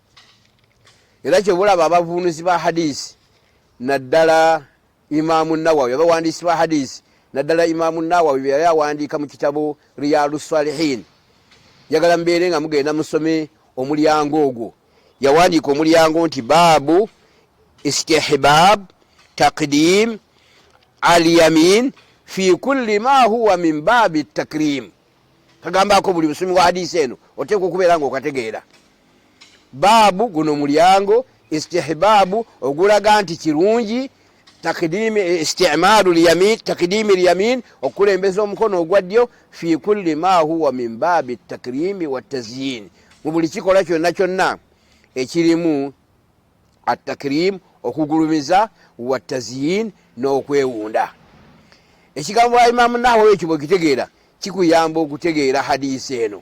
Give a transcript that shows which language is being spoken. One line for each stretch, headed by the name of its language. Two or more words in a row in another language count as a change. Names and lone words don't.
Ganda: Era kyobulaba abavunuzi ba hadisi naddala Imaamu Nawawi, abawandiisi ba hadisi naddala Imaamu Nawawi yali awandiika mu kitabo Riyadus Salihin, yagala mbeere nga mugenda musome omulyango ogwo. Yawandiika omulyango nti
Arabic: باب استحباب تقديم اليمين في كل ما هو من باب التكريم.
Ganda: Kagambako buli musomi wa hadisi eno oteekwa okubeera nga okategeera. Baabu guno mulyango, istihbabu ogulaga nti kirungi,
Arabic: تقديم استعمال اليمين تقديم اليمين
Ganda: okulembeza omukono ogwa ddyo
Arabic: في كل ما هو من باب التكريم والتزيين,
Ganda: mu buli kikola kyonna ekirimu at-takrim okugulumiza,
Arabic: وتزيين
Ganda: n'okwewunda. Ekigambo wa Imaamu Nawawi ekyo bw'okitegeera kikuyamba okutegeera hadisi eno.